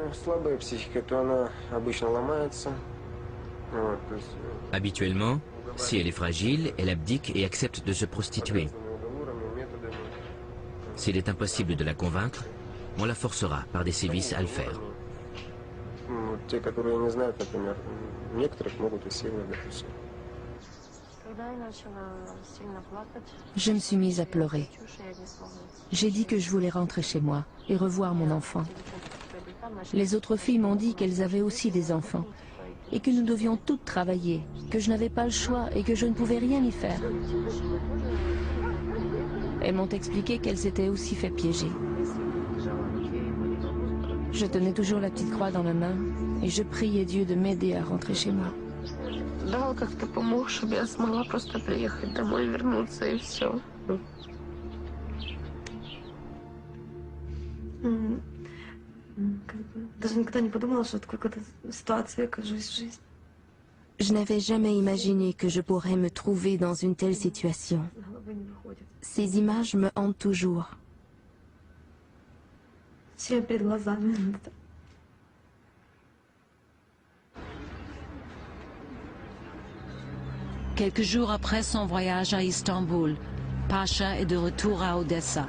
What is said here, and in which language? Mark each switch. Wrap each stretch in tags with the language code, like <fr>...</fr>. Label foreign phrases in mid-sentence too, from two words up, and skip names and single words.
<fr>Habituellement, si elle est fragile, elle abdique et accepte de se prostituer. S'il est impossible de la convaincre, on la forcera par des sévices à le faire.</fr> <ru>Те, которые не знают, например, некоторых могут иссиловать, допустим.</ru> <fr>Je me suis mise à pleurer. J'ai dit que je voulais rentrer chez moi et revoir mon enfant. Les autres filles m'ont dit qu'elles avaient aussi des enfants et que nous devions toutes travailler, que je n'avais pas le choix et que je ne pouvais rien y faire. Elles m'ont expliqué qu'elles s'étaient aussi fait piéger. Je tenais toujours la petite croix dans ma main et je priais Dieu de m'aider à rentrer chez moi.</fr> <ru>Дал как-то помог, чтобы я смогла просто приехать домой, вернуться и все. Даже никогда не подумала, что в какой-то ситуации окажусь в жизни.</ru> <fr>Je n'avais jamais imaginé que je pourrais me trouver dans une telle situation. Ces images me hantent toujours.</fr> <ru>Все перед глазами.</ru> <fr>Quelques jours après son voyage à Istanbul, Pasha est de retour à Odessa.</fr>